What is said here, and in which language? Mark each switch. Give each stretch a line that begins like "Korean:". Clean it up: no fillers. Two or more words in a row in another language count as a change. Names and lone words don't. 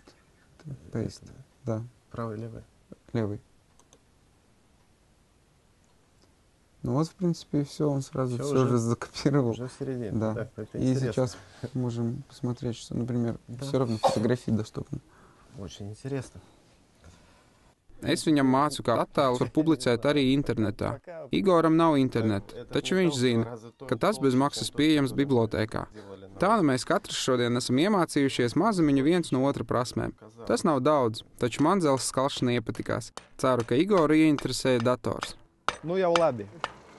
Russian: Paste. Да. Правый, левый? Левый. В принципе, и все, он сразу все уже закопировал. Уже в середине. Да. Так, и сейчас можем посмотреть, что, например, все равно фотографии доступны. Очень интересно.
Latvian: Es viņam mācu, kā attēlus var publicēt arī internetā. Igoram nav interneta, taču viņš zina, ka tas bez maksas pieejams bibliotēkā. Tā mēs katrs šodien esam iemācījušies mazumiņu viens no otra prasmēm. Tas nav daudz, taču man dzelzs skalšana iepatikās. Ceru, ka Igoru ieinteresēja dators.
Russian: Я в лабе.